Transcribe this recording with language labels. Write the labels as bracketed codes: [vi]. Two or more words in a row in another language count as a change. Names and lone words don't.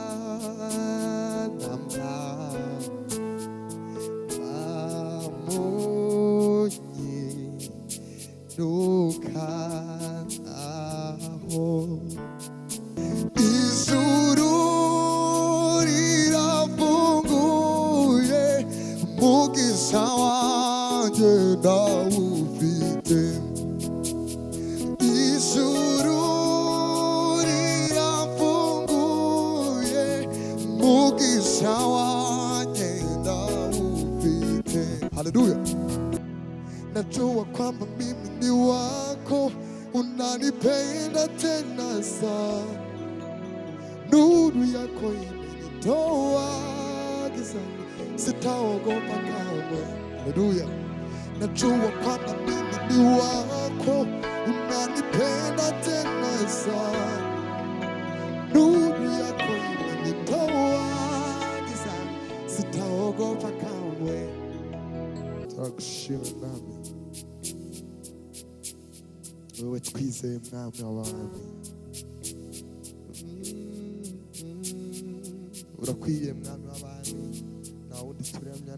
[rw] ijuru rirafunguye umugisha wanjye ndawufite ijuru rirafunguye umugisha wanjye ndawufite [sw] haleluya najua kwamba mimi ni wako unanipenda tena sana nuru yako imenitoa gizani sitaogopa kamwe haleluya najua kwamba mimi ni wako unanipenda tena sana nuru yako imenitoa gizani sitaogopa kamwe [rw] turagushimira mwami wewe twizeye mwami w'abami urakwiye mwami w'abami nta wundi turemya